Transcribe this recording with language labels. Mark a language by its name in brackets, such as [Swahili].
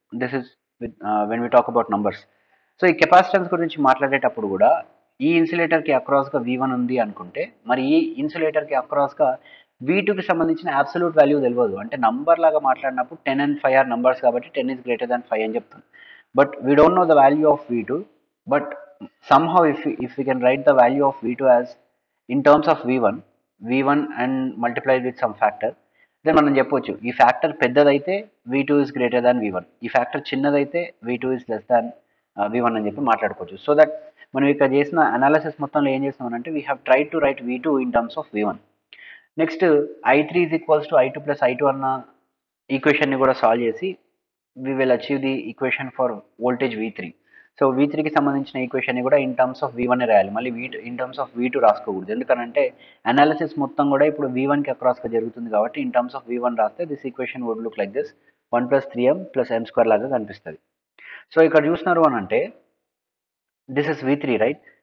[English] This is with when we talk about numbers. [Telugu] So ఈ capacitance గురించి మాట్లాడేటప్పుడు కూడా ఈ ఇన్సులేటర్కి అక్రాస్గా V1 ఉంది అనుకుంటే మరి ఈ ఇన్సులేటర్కి అక్రాస్గా V2కి సంబంధించిన అబ్సల్యూట్ వాల్యూ తెలియదు. అంటే నంబర్ లాగా మాట్లాడినప్పుడు 10 and 5 ఆర్ నంబర్స్ కాబట్టి 10 ఈజ్ గ్రేటర్ దాన్ 5 అని చెప్తాం. [English] But we don't know the value of V2. But somehow if we can write the value of V2 as in terms of V1 and multiply with some factor, then [Telugu] మనం చెప్పొచ్చు ఈ factor పెద్దదైతే [English] V2 is greater than V1, [Telugu] ఈ factor చిన్నదైతే [English] V2 is less than V1 [Telugu] అని చెప్పి మాట్లాడుకోవచ్చు. So that మనం ఇక్కడ చేసిన అనాలిసిస్ మొత్తంలో ఏం చేస్తామనంటే [English] We have tried to write V2 in terms of V1. Next I3 is equals to I2 plus I2 [Telugu] అన్న ఈక్వేషన్ని కూడా సాల్వ్ చేసి [English] we will achieve the equation for voltage V3. [Telugu] So V3కి సంబంధించిన ఈక్వేషన్ని కూడా ఇన్ టర్మ్స్ ఆఫ్ V1 రాయాలి. మళ్ళీ in terms of V2 రాసుకోకూడదు. ఎందుకనంటే అనాలిసిస్ మొత్తం కూడా ఇప్పుడు V1కి అక్రాస్గా జరుగుతుంది కాబట్టి ఇన్ టర్మ్స్ ఆఫ్ V1 రాస్తే [English] this equation would look like this [Telugu] 1 plus 3M plus M² లాగా కనిపిస్తుంది. సో ఇక్కడ చూస్తున్నారు అని అంటే [English] This is V3, right?